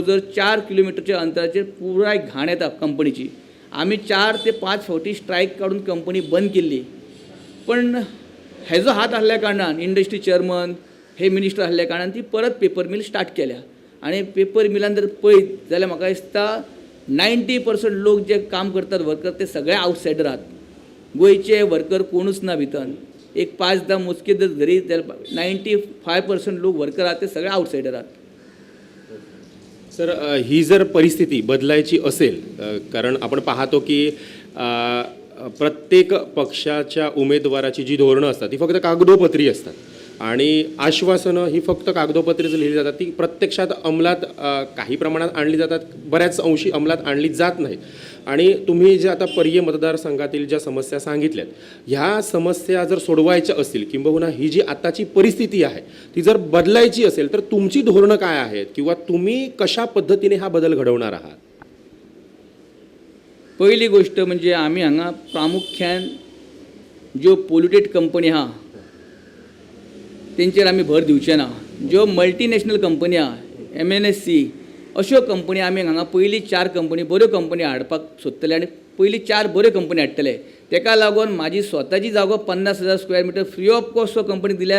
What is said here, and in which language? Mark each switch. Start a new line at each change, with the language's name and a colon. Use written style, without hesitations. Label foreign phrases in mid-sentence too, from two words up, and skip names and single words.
Konkani: जवळ 4 किलोमिटरच्या अंतराचेर पुराय घाण येता कंपनीची आमी 4 ते 5 फावटी स्ट्रायक काडून कंपनी बंद केल्ली पण हेजो हात आसल्या कारणान
English: industry chairman
Konkani: हे मिनिस्टर आसल्या कारणान ती परत
English: paper mill start
Konkani: केल्या आनी पेपर मिलान जर पळयत जाल्यार म्हाका दिसता 90% लोक जे काम करतात वर्कर ते सगळे आवटसायडर आहात गोंयचे वर्कर कोणूच ना भितर एक 5-10 मोजके जर धरीत जाल्यार 95% लोक वर्कर आहात ते सगळे आवटसायडर आहात
Marathi: सर ही जर परिस्थिती बदलायची असेल कारण आपण पाहतो की प्रत्येक पक्षाच्या उमेदवाराची जी धोरणं असतात ती फक्त कागदोपत्री असतात आणि आश्वासनं ही फक्त कागदोपत्रीच लिहिली जातात ती प्रत्यक्षात अंमलात काही प्रमाणात आणली जातात बऱ्याच अंशी अंमलात आणली जात नाहीत आणि तुम्ही जे आता पर्यायी मतदारसंघातील ज्या समस्या सांगितल्यात ह्या समस्या जर सोडवायच्या असतील किंबहुना ही जी आताची परिस्थिती आहे ती जर बदलायची असेल तर तुमची धोरणं काय आहेत किंवा तुम्ही कशा पद्धतीने हा बदल घडवणार आहात
Konkani: पहिली गोष्ट म्हणजे आम्ही हांगा प्रामुख्यान ज्यो
English: polluted company
Konkani: आहा तेंचेर आमी भर दिवचे ना ज्यो
English: multinational company
Konkani: आहा MNC अश्यो कंपनी आमी हांगा पयली 4 कंपनी बऱ्यो कंपनी हाडपाक सोदतले आनी पयली 4 बऱ्यो कंपनी हाडटले तेका लागून म्हाजी स्वताची जागो 50,000
English: square meter free of cost company